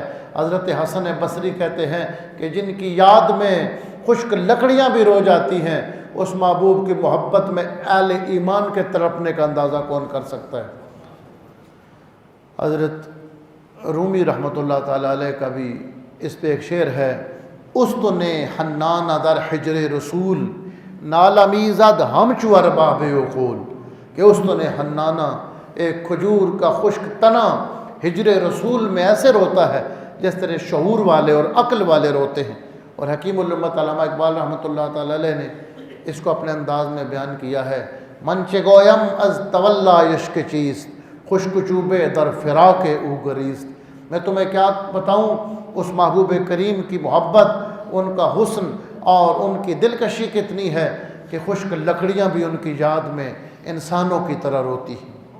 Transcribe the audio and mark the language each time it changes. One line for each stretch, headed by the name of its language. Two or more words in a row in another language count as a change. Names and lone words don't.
Urdu: حضرت حسن بصری کہتے ہیں کہ جن کی یاد میں خشک لکڑیاں بھی رو جاتی ہیں، اس محبوب کی محبت میں اہل ایمان کے تڑپنے کا اندازہ کون کر سکتا ہے۔ حضرت رومی رحمۃ اللہ تعالیٰ علیہ کا بھی اس پہ ایک شعر ہے،
Persian: استن حنان در حجر رسول نالا میزد ہم چو ارباب عقول،
Urdu: کہ استن حنانہ ایک کھجور کا خشک تنا حجر رسول میں ایسے روتا ہے جس طرح شعور والے اور عقل والے روتے ہیں۔ اور حکیم الامت علامہ اقبال رحمۃ اللہ تعالیٰ علیہ نے اس کو اپنے انداز میں بیان کیا ہے،
Persian: منچ گویم از تولا عشق چیست خشک چوبے در فراق او گریست۔
Urdu: میں تمہیں کیا بتاؤں اس محبوب کریم کی محبت، ان کا حسن اور ان کی دلکشی کتنی ہے کہ خشک لکڑیاں بھی ان کی یاد میں انسانوں کی طرح روتی ہیں۔